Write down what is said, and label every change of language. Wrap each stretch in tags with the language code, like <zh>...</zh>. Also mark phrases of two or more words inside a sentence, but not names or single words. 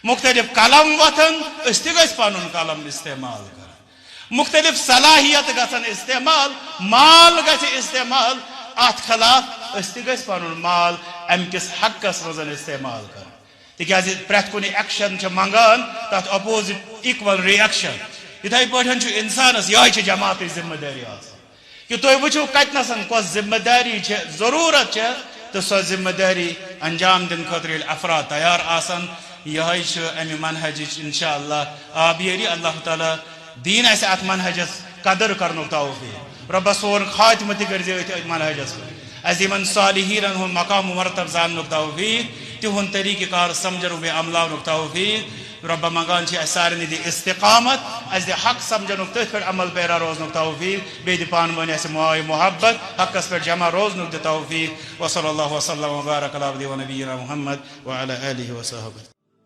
<ks>مختلف قلم وۄتھن أسۍ تہِ گژھِ پنُن قلم استعمال کرٕنۍ مختلف صلاحیت گژھن استعمال مال گژھِ استعمال ات خلاف أسۍ تہِ گژھِ پنُن مال امہِ کِس حقس منٛز استعمال کرٕنۍ تکیازِ پرٛٮ۪تھ کُنہِ ایکشن چھِ منگان تتھ</ks> <en>opposite equal reaction</en> <ks>یتھے پٲٹھۍ چھُ انسانس یہے چھِ جماعتٕچ ذمہ دٲری آسان کہ تُہۍ وٕچھِو کتنسن کۄس ذمہ دٲری چھِ ضروٗرت چھِ تہٕ سۄ ذمہ دٲری انجام دن خاطر ییٚلہِ افراد تیار آسن یِہوٚے چھُ اَمہِ منہجِچ</ks> <ar>انشاء اللہ</ar> <ks>آبیٲری اللہ تعالیٰ دیٖن اَسہِ اَتھ منہجس قدر کرنُک توفیٖق رۄبس سون خاتمہٕ تہِ کٔرۍزِ أتھۍ منہجس پٮ۪ٹھ اَسہِ یِمن صالحیٖنن ہُنٛد مقام و مرتب زاننُک توفیٖق تِہُنٛد طریٖقہٕ کار سمجھنُک بیٚیہِ عملاونُک توفیٖق رۄبا منٛگان چھِ اَسہِ سارنٕے دِ استقامت اَسہِ دِ حق سمجھنُک تٔتھۍ پٮ۪ٹھ عمل پیرا روزنُک توفیٖق بیٚیہِ دِ پانہٕ ؤنۍ اَسہِ ماے محبت حقس پٮ۪ٹھ جمع روزنُک دِ توفیٖق</ks> <ar>وصلی اللہ وسلم وبارک علی عبدہ ونبینا محمد وعلی آلہ وصحبہ</ar>